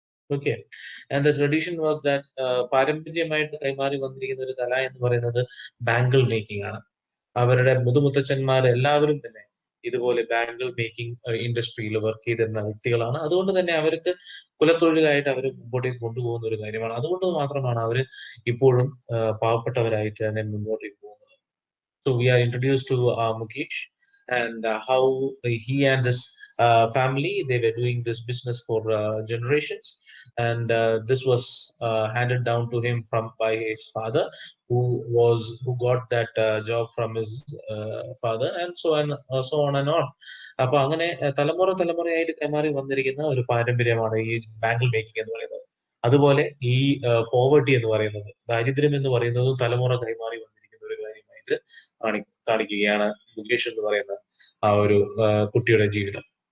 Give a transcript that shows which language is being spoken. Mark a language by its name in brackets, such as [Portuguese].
[English] Okay, and the tradition was that [Malayalam] പാരമ്പര്യമായിട്ട് കൈമാറി വന്നിരിക്കുന്ന ഒരു കല എന്ന് പറയുന്നത് ബാങ്കിൾ മേക്കിംഗ് ആണ്. അവരുടെ മുതുമുത്തച്ഛന്മാർ എല്ലാവരും തന്നെ ഇതുപോലെ ബാങ്കിൾ മേക്കിംഗ് ഇൻഡസ്ട്രിയിൽ വർക്ക് ചെയ്തിരുന്ന വ്യക്തികളാണ്. അതുകൊണ്ട് തന്നെ അവർക്ക് കുലത്തൊഴിലായിട്ട് അവർ മുമ്പോട്ടേക്ക് കൊണ്ടുപോകുന്ന ഒരു കാര്യമാണ്. അതുകൊണ്ട് മാത്രമാണ് അവർ ഇപ്പോഴും പാവപ്പെട്ടവരായിട്ട് തന്നെ മുന്നോട്ടേക്ക് പോകുന്നത്. [English] So we are introduced to Mukesh and how he and his family they were doing this business for generations, and this was handed down to him from by his father, who got that job from his father, and so on and on. [Malayalam] അപ്പൊ അങ്ങനെ തലമുറ തലമുറയായിട്ട് കൈമാറി വന്നിരിക്കുന്ന ഒരു പാരമ്പര്യമാണ് ഈ bangle making എന്ന് പറയുന്നത്. അതുപോലെ ഈ പോവർട്ടി എന്ന് പറയുന്നത്, ദാരിദ്ര്യം എന്ന് പറയുന്നതും തലമുറ കൈമാറി വന്നിരിക്കുന്ന ഒരു കാര്യമായിട്ട് കാണിക്കുകയാണ് മുകേഷ് എന്ന് പറയുന്ന ആ ഒരു കുട്ടിയുടെ ജീവിതം.